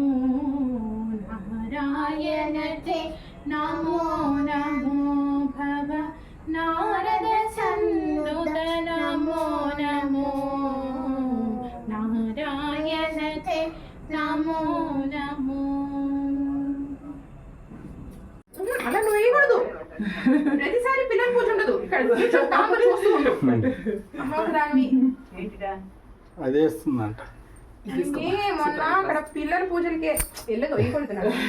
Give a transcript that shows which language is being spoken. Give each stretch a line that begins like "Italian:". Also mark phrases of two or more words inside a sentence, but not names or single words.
Sanskrit: नारायण ते नमो नमो भव नारद सन्नुत नमो नमो नारायण ते नमो नमो
Telugu: అలా నువ్వు వేయకూడదు. ప్రతిసారి పిల్లల పూజ ఉండదు ఇక్కడ తామర చూస్తూ ఉండు. రావి అదే వేస్తుందంట. మొన్న అక్కడ పిల్లల పూజలకి వెళ్ళదు వేయకూడదు.